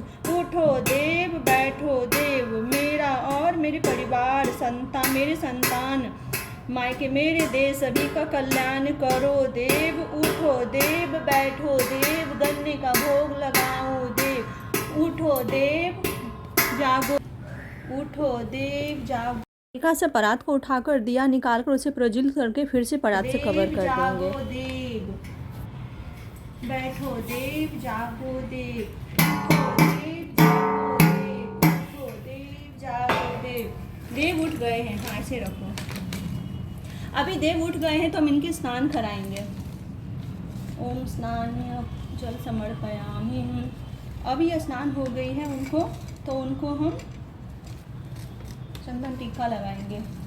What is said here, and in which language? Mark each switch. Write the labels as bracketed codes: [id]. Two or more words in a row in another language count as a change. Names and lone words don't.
[hi] उठो देव बैठो देव, मेरा और मेरे परिवार मेरे संतान मायके मेरे देश सभी का कल्याण करो देव। उठो देव बैठो देव, गन्ने का भोग लगाओ देव। उठो देव जागो, उठो देव जागो। एका से परात को उठाकर दिया निकालकर उसे प्रज्वलित करके फिर से परात से कवर कर देंगे। देव बैठो देव जागो देव, उठो देव जागो देव, उठो देव जागो देव। देव उठ गए हैं, हाँ ऐसे रखो। अभी देव उठ गए हैं तो हम इनके स्नान कराएंगे। [sa] ओम स्नान जल समर्पयामि। [hi] अभी यह स्नान हो गई है उनको, तो उनको हम चंदन टीका लगाएंगे।